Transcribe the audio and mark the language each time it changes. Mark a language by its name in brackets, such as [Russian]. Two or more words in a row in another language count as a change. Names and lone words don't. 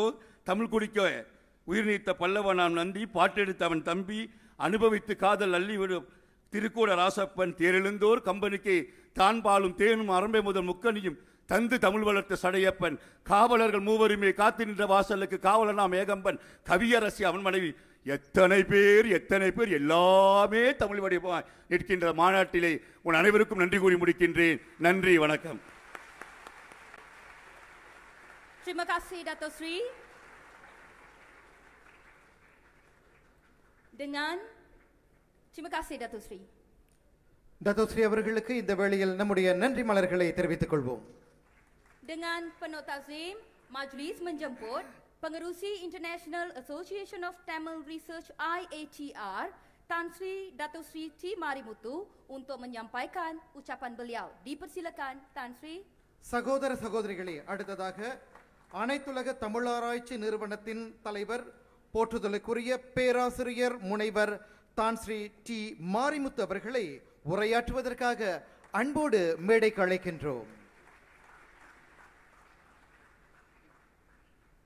[Tamil] தமிழ் குடிக்க உயிர் நீத்த பல்லவனாம் நந்தி, பாட்டெடுத்த அவன் தம்பி, அனுபவித்து காதல் அள்ளிவிடும் திருக்கூட ராசப்பன், தேரெழுந்தோர் கம்பனுக்கு தான் பாலும் தேனும் அரம்பை முதல் முக்கனியும் தந்து தமிழ் வளர்த்த சடையப்பன், காவலர்கள் மூவருமே காத்து நின்ற வாசலுக்கு காவலனாம் ஏகம்பன், கவியரசி அவன் மனைவி, எத்தனை பேர் எல்லாமே தமிழ் வடிவமாய் நிற்கின்ற மாநாட்டிலே உன் அனைவருக்கும் நன்றி கூறி முடிக்கின்றேன். நன்றி, வணக்கம். [Malay] Terima kasih Dato' Sri. Terima kasih Dato' Sri. [Tamil] Dato' Sri அவர்களுக்கு இந்த வேளையில் நம்முடைய நன்றி மலர்களை தெரிவித்துக் கொள்வோம். [Malay] Dengan penuh takzim, majlis menjemput Pengerusi International Association of Tamil Research IATR Tan Sri Dato' Sri T. Marimuthu untuk menyampaikan ucapan beliau. Dipersilakan Tan Sri. [Tamil] சகோதர சகோதரிகளே, அடுத்ததாக அனைத்துலக தமிழாராய்ச்சி நிறுவனத்தின் தலைவர் போற்றுதலுக்குரிய பேராசிரியர் முனைவர் தான் ஸ்ரீ டி மாரிமுத்து அவர்களை உரையாற்றுவதற்காக அன்போடு மேடைக்கு அழைக்கின்றோம்.